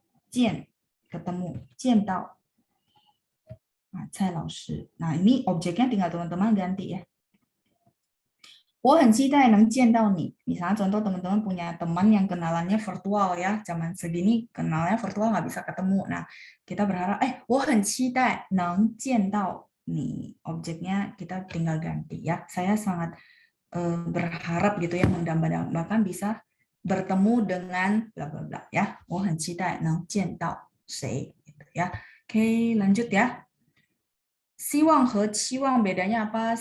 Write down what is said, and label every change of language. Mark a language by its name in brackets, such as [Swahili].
[Indonesian] 见 ketemu, 见到 Cai Lao Shi. Nah, ini objeknya tinggal teman-teman ganti ya. [Chinese] 我很期待能见到你. [Indonesian] Misalnya contoh teman-teman punya teman yang kenalannya virtual ya. Zaman segini kenalnya virtual nggak bisa ketemu. Nah, kita berharap, [Chinese] 我很期待能见到你. [Indonesian] Objeknya kita tinggal ganti ya. Saya sangat berharap gitu ya, mendambakan bisa bertemu dengan bla bla bla ya. [Chinese] 我很期待能见到谁 [Indonesian] gitu ya. Oke, lanjut ya. [Chinese] Siwang和期望 [Indonesian] bedanya apa?